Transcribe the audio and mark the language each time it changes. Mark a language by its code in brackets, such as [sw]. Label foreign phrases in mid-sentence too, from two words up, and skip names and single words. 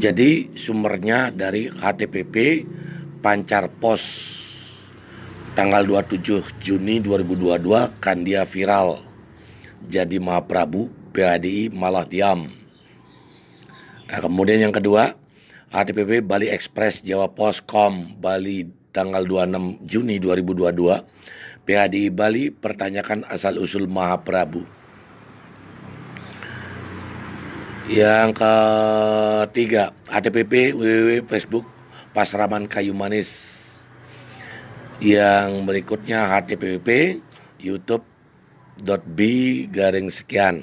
[id] Jadi sumbernya dari HTPP Pancar Pos tanggal 27 Juni 2022, kan dia viral. Jadi Mahaprabu PHDI malah diam. Nah, kemudian yang kedua, HTPP Bali Express Jawa Pos.com Bali tanggal 26 Juni 2022, PHDI Bali pertanyakan asal-usul Mahaprabu. Yang ketiga, HTPP www Facebook Pasraman Kayu Manis. Yang berikutnya HTPP youtube.b/sekian.